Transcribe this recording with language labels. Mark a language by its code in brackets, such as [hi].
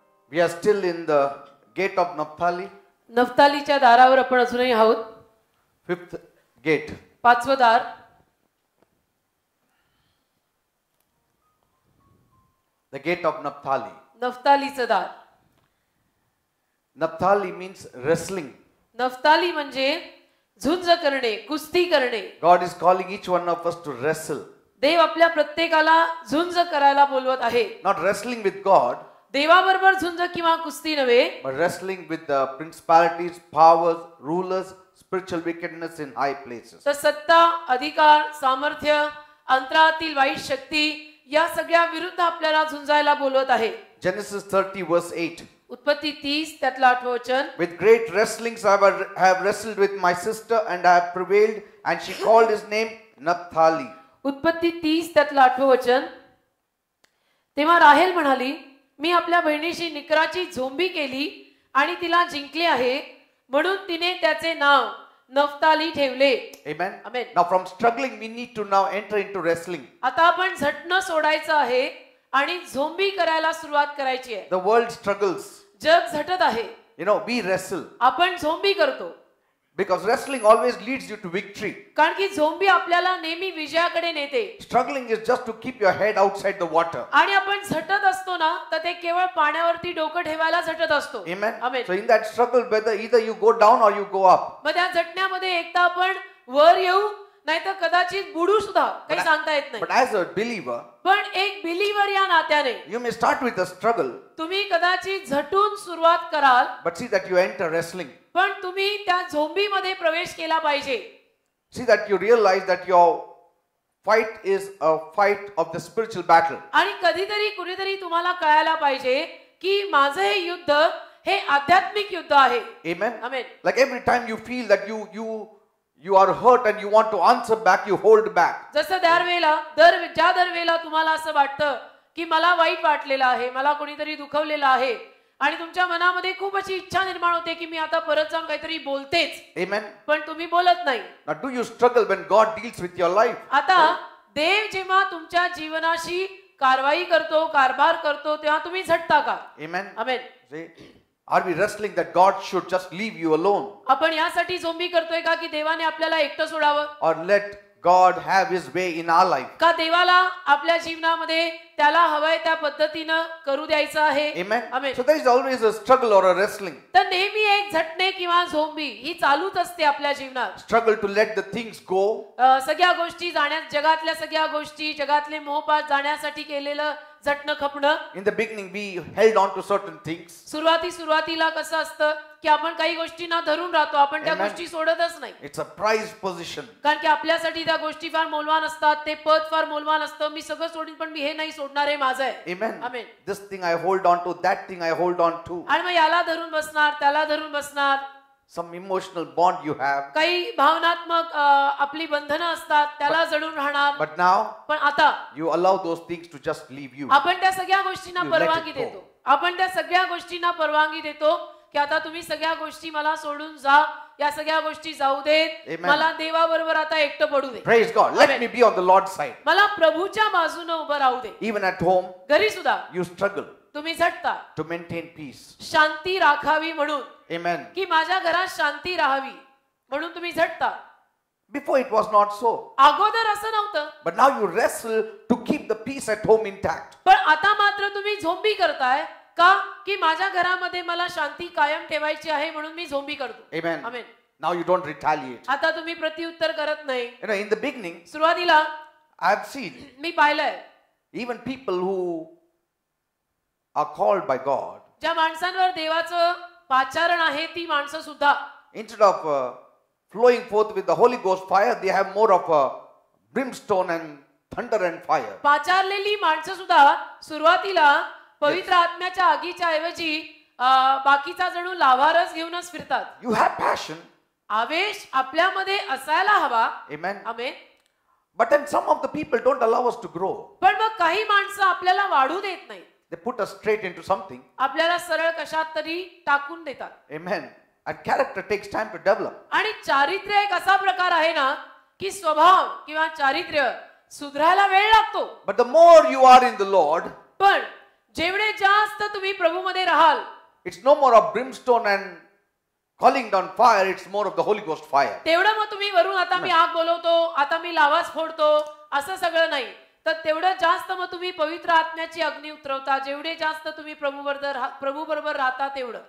[en] We are still in the gate of Naphtali. [mr] नफ्तालीच्या दारावर आपण अजूनही आहोत. [en] Fifth gate. [mr] पाचवं दार. [en] The gate of Naphtali. [mr] नफ्तालीचं दार. [en] Naphtali means wrestling. [mr] नफ्ताली म्हणजे झुंज करणे, कुस्ती करणे. [en] God is calling each one of us to wrestle. [mr] देव आपल्या प्रत्येकाला झुंज करायला बोलवत आहे. [en] Not wrestling with God, [mr] देवाबरोबर झुंज किंवा कुस्ती नव्हे, [en] but wrestling with the principalities, powers, rulers, spiritual wickedness in high places. [mr] तर सत्ता, अधिकार, सामर्थ्य, अंतरातील वाईट शक्ती या सगळ्या विरुद्ध आपल्याला झुंजायला बोलवत आहे. [en] Genesis 30 verse 8. [mr] उत्पत्ती 30 त्यातलं 8वं वचन. [en] With great wrestlings I have wrestled with my sister and I have prevailed, and she called his name Naphtali. [mr] उत्पत्ती 30 त्यातलं 8वं वचन. तेव्हा राहेल म्हणाली, मी आपल्या बहिणीशी निकराची झोंबी केली आणि तिला जिंकले आहे, म्हणून तिने त्याचे नाव नफ्ताली ठेवले. [en] Amen. Amen. Now from struggling we need to now enter into wrestling. [mr] आता आपण झटणं सोडायचं आहे आणि झोंबी करायला सुरुवात करायची आहे. [en] The world struggles. [mr] जग झटत आहे. [en] You know, we wrestle [mr] आपण झोंबी करतो. [en] because wrestling always leads you to victory. [mr] कारण की झोंबी आपल्याला नेहमी विजयाकडे नेते. [en] Struggling is just to keep your head outside the water. [mr] आणि आपण झटत असतो ना, तर ते केवळ पाण्यावरती डोकं ठेवायला झटत असतो. [en] Amen. Amen. So in that struggle, whether either you go down or you go up. [mr] मग त्या झटण्यामध्ये एकदा आपण वर येऊ, नाहीतर कदाचित बुडू सुद्धा, काही सांगता येत नाही. [en] But as a believer, [mr] पण एक बिलीवर या नात्याने [en] you may start with a struggle, [mr] तुम्ही कदाचित झटून सुरुवात कराल, [en] but see that you enter wrestling. [mr] पण तुम्ही त्या झोंबीमध्ये प्रवेश केला पाहिजे. [en] See that you realize that your fight is a fight of the spiritual battle. [mr] आणि कधीतरी कुणीतरी तुम्हाला कळायला पाहिजे की माझं हे युद्ध हे आध्यात्मिक युद्ध आहे. [en] Amen. Amen. Like every time you feel that you are hurt and you want to answer back, you hold back. [mr] जसं ज्या दरवेळेला तुम्हाला असं वाटतं की मला वाईट वाटलेलं आहे, मला कोणीतरी दुखवलेलं आहे, आणि तुमच्या मनामध्ये खूप अशी इच्छा निर्माण होते की मी आता परत जाऊन काहीतरी बोलतेच. [en] Amen. [mr] पण तुम्ही बोलत नाही. [en] Now do you struggle when God deals with your life? [mr] आता देव जेव्हा तुमच्या जीवनाशी कारवाई करतो, कारभार करतो, तेव्हा तुम्ही झटता का? [en] Amen. [mr] Amen. [en] See, are we wrestling that God should just leave you alone? [mr] आपण यासाठी झोंबी करतोय का की देवाने आपल्याला एकटं सोडावं? [en] Or let God have his way in our life? [mr] का देवाला आपल्या जीवनामध्ये त्याला हवंय त्या पद्धतीनं करू द्यायचं आहे? [en] Amen. [mr] Amen. [en] So there is always a struggle or a wrestling. [mr] तर नेहमी एक झटणे किंवा झोंबी ही चालूच असते आपल्या जीवनात. [en] Struggle to let the things go. [mr] सगळ्या गोष्टी जगातल्या सगळ्या गोष्टी, जगातले मोहपात जाण्यासाठी केलेलं झटणं खपणं. [en] In the beginning we held on to certain things. [mr] सुरुवातीला कसं असतं की आपण काही गोष्टींना धरून राहतो, आपण त्या [en] Amen. [mr] गोष्टी सोडतच नाही. [en] It's a prized position. [mr] कारण की आपल्यासाठी त्या गोष्टी फार मौल्यवान असतात, ते पद फार मौल्यवान असतं. मी सगळं सोडीन पण मी हे नाही सोडणार, हे माझं आहे. [en] Amen. Amen. This thing I hold on to, that thing I hold on to. [mr] आणि मग याला धरून बसणार, त्याला धरून बसणार. [en] Some emotional bond you have. [mr] काही भावनात्मक आपली बंधनं असतात, त्याला जडून राहणार. [en] But now [mr] पण आता [en] you allow those things to just leave you. [mr] आपण त्या सगळ्या गोष्टींना [en] You let [mr] परवानगी [en] it go. [mr] देतो. आपण त्या सगळ्या गोष्टींना परवानगी देतो की आता तुम्ही सगळ्या गोष्टी मला सोडून जा, या सगळ्या गोष्टी जाऊ देत, [en] Amen. [mr] मला देवाबरोबर आता एकटं पडू दे. [en] Praise God. Let Amen. me be on the Lord's side. [mr] मला प्रभूच्या बाजूने उभं राहू दे. [en] Even at home, [mr] घरी सुद्धा [en] you struggle [mr] तुम्ही झटता, [en] to maintain peace. [mr] शांती राखावी म्हणून, [en] Amen. [mr] की माझ्या घरात शांती राहावी म्हणून तुम्ही झटता. [en] Before it was not so. [mr] अगोदर असं नव्हतं. [en] But now you wrestle to keep the peace at home intact. [mr] पण आता मात्र तुम्ही झोंबी करताय का की माझ्या घरामध्ये मला शांती कायम ठेवायची आहे म्हणून मी झोंबी करतो. [en] Amen. [mr] Amen. [en] Now you don't retaliate. [mr] आता तुम्ही प्रत्युत्तर करत नाही. [en] You know, in the beginning, [mr] सुरुवातीला [en] I have seen [mr] मी पाहिलंय [en] even people who are called by God, [mr] ज्या माणसांवर देवाचं पाचारण आहे ती माणसं सुद्धा [en] instead of flowing forth with the Holy Ghost fire, they have more of a brimstone and thunder and fire. [mr] पाचारलेली माणसं सुद्धा सुरुवातीला पवित्र आत्म्याच्या आगीच्या ऐवजी बाकीचा जणू लावारस घेऊनच फिरतात. [en] You have passion. [mr] आवेश आपल्यामध्ये असायला हवा. [en] Amen. [mr] Amen. [en] But then some of the people don't allow us to grow. [mr] पण मग काही माणसं आपल्याला वाढू देत नाही. [en] They put us straight into something. [mr] आपल्याला सरळ कशात तरी टाकून देतात. [en] Amen. And character takes time to develop. [mr] आणि चारित्र्य एक असा प्रकार आहे ना की स्वभाव किंवा चारित्र्य सुधारायला वेळ लागतो. [en] But the more you are in the Lord, [mr] पण जेवढे जास्त तुम्ही प्रभूमध्ये राहाल, [en] it's no more of brimstone and calling down fire, it's more of the Holy Ghost fire. [mr] तेवढं मग तुम्ही वरून आता मी आग बोलवतो, आता मी लावाच फोडतो, असं सगळं नाही. तर तेवढं जास्त मग तुम्ही पवित्र आत्म्याची अग्नी उतरवता. जेवढे जास्त तुम्ही प्रभू बरोबर राहता तेवढं.